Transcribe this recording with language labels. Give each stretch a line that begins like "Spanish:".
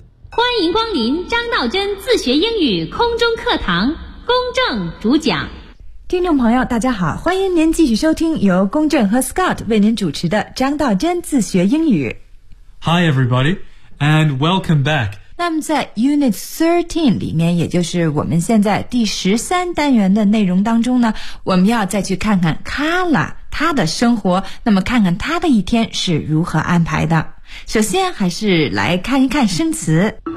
Chinese: 欢迎光临张道真自学英语空中课堂，公正主讲。听众朋友大家好，欢迎您继续收听由公正和 Scott 为您主持的张道真自学英语。
English: Hi everybody, and welcome back.
Chinese: 那么在 Unit 13里面，也就是我们现在第13单元的内容当中呢，我们要再去看看 Carla 她的生活，那么看看她的一天是如何安排的。首先还是来看一看生词。